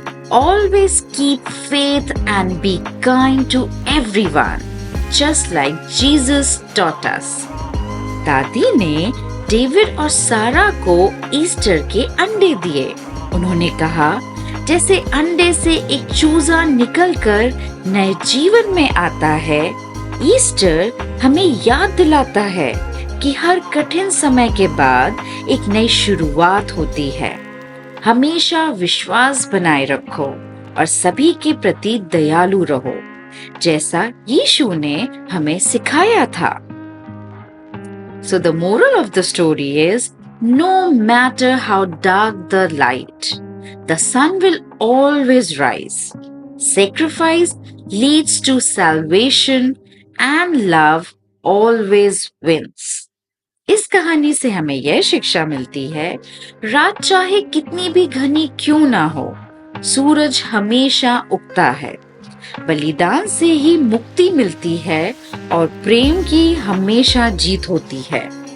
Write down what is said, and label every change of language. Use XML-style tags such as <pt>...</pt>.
<en>Always keep faith and be kind to everyone, just like Jesus taught us.</en> <hi>दादी ने David और सारा को ईस्टर के अंडे दिए। उन्होंने कहा, जैसे अंडे से एक चूजा निकलकर नए जीवन में आता है, ईस्टर हमें याद दिलाता है कि हर कठिन समय के बाद एक नई शुरुआत होती है। हमेशा विश्वास बनाए रखो और सभी के प्रति दयालु रहो, जैसा यीशु ने हमें सिखाया था।</hi> <en>So the moral of the story is, no matter how dark the light, the sun will always rise. Sacrifice leads to salvation and love always wins.</en> <hi>इस कहानी से हमें यह शिक्षा मिलती है, रात चाहे कितनी भी घनी क्यों ना हो, सूरज हमेशा उगता है। बलिदान से ही मुक्ति मिलती है और प्रेम की हमेशा जीत होती है।</hi>